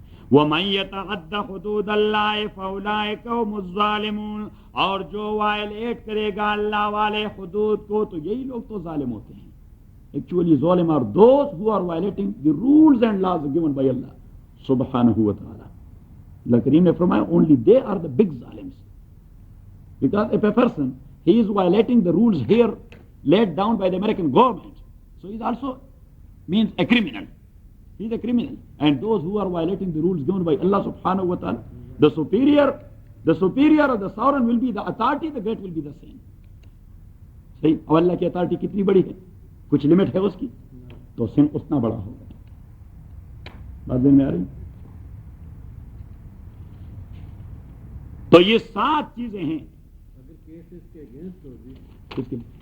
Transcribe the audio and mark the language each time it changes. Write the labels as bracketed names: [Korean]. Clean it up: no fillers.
[Arabic] ومن یتعد حدود اللہ فاولئک هم الظالمون، [Urdu] اور جو وائلیٹ کرے گا اللہ والے حدود کو تو یہی لوگ تو ظالم ہوتے ہیں. [English] Actually ظالم are those who are violating the rules and laws given by Allah subhanahu wa ta'ala. [Urdu] اللہ کریم نے فرمایا [English] only they are the big zalims. Because if a person, he is violating the rules here laid down by the American government, so he is also means a criminal. He is a criminal. And those who are violating the rules given by Allah subhanahu wa ta'ala, the superior or the sovereign will be the authority, the great will be the same. [Urdu] صحیح. اور اللہ کی authority کتنی بڑی ہے؟ کچھ limit ہے اس کی، تو سن اتنا بڑا ہوگا. بات دن میں آ رہی. تو یہ 7 چیزیں ہیں. کیس اس کے اگینسٹ ہوگی، اس کے